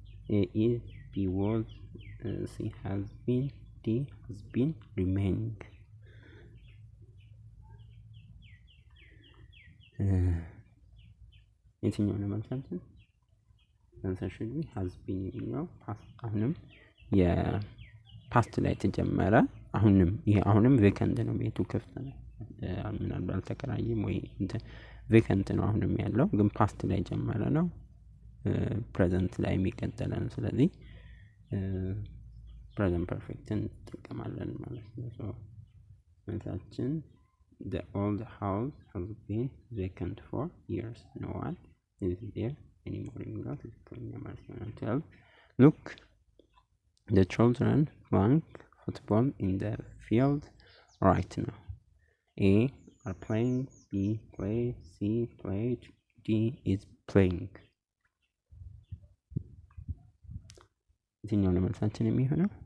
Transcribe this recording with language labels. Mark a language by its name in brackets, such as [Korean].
[English] A is, B was, C has been, D has been remaining። [Amharic] የትኛው ነው መልሳችን? [English] answer should be has been [Amharic] የሚለው አሁንም የፓስት ላይ ተጀመረ። አሁንም ቬከንት ነው፣ ቤቱ ክፍት ነው። ምናልባት አልተከራየም ወይ ቬከንት ነው አሁንም ያለው፣ ግን ፓስት ላይ ጀመረ ነው፣ ፕሬዘንት ላይ የሚቀጥል ነው። ስለዚህ ፕሬዘንት ፐርፌክትን እንጠቀማለን ማለት ነው። ሶ መልሳችን [English] the old house has been vacant for years no one is there anymore [Amharic] የሚለው ትክክለኛ ማለት ነው። [English] 12 look the children playing football in the field right now. A are playing B play C played D is playing [Amharic] የትኛው ነው መልሳችን የሚሆነው?